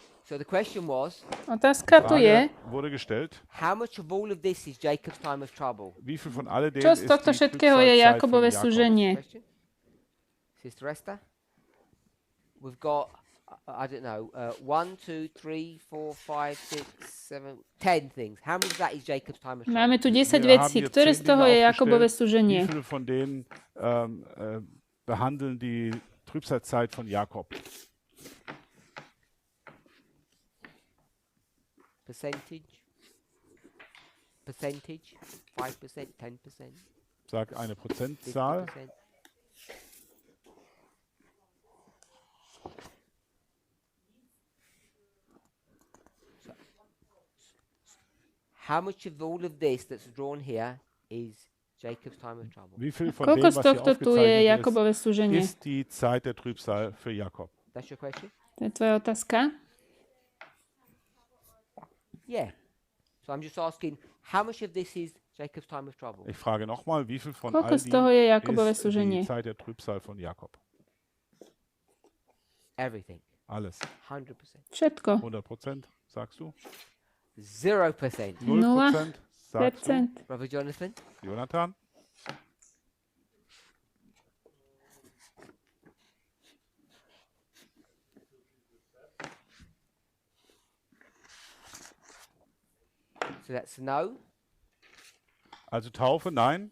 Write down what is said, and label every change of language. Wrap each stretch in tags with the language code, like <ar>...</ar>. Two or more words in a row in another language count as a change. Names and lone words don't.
<en>So the question was,</en> <sk>otázka tu je,</sk> <de>wurde gestellt,</de> <en>how much of all of this is Jacob's time of trouble?</en> <de>wie viel von alledem</de> <sk>čo z</sk> <de>ist</de> <sk>tohto</sk> <de>die</de> <sk>všetkého je</sk> <de>Trübsalzeit von</de> <sk>Jakobové</sk> <de>Jakob?</de> <sk>súženie?</sk> <en>Question? Sister Esther? We've got, I don't know, 1, 2, 3, 4, 5, 6, 7, 10 things. How much of that is Jacob's time of trouble?</en> <sk>Máme tu 10</sk> <de>Wir</de> <sk>vecí,</sk> <de>haben hier</de> <sk>ktoré 10 z toho</sk> <de>Dinge</de> <sk>je Jakobové</sk> <de>aufgestellt.</de> <sk>súženie?</sk> <de>Wie viele von denen behandeln die Trübsalzeit von Jakob?</de> <en>Percentage? 5%, 10%?</en> <de>Sag eine Prozentzahl. 50%?</de> <en>How much of all of this that's drawn here is Jacob's time of trouble?</en> <de>Wie viel von</de> <sk>Koľko</sk> <de>dem,</de> <sk>z</sk> <de>was hier</de> <sk>tohto tu je</sk> <de>aufgezeichnet</de> <sk>Jakobové súženie?</sk> <de>ist die Zeit der Trübsal für Jakob?</de> <en>That's your question?</en> <sk>To je tvoja otázka?</sk> <en>Yeah. So I'm just asking, how much of this is Jacob's time of trouble?</en> <de>Ich frage nochmal, wie viel von</de> <sk>Koľko</sk> <de>all</de> <sk>z toho</sk> <de>dem</de> <sk>je Jakobové</sk> <de>ist</de> <sk>súženie?</sk> <de>die Zeit der Trübsal von Jakob?</de> <en>Everything.</en> <de>Alles. 100%.</de> <sk>Všetko.</sk> <de>100%, sagst du? 0%. 0%, sagst du?</de> <en>Brother Jonathan? Jonathan? So that's no.</en> <de>Also Taufe, nein.</de>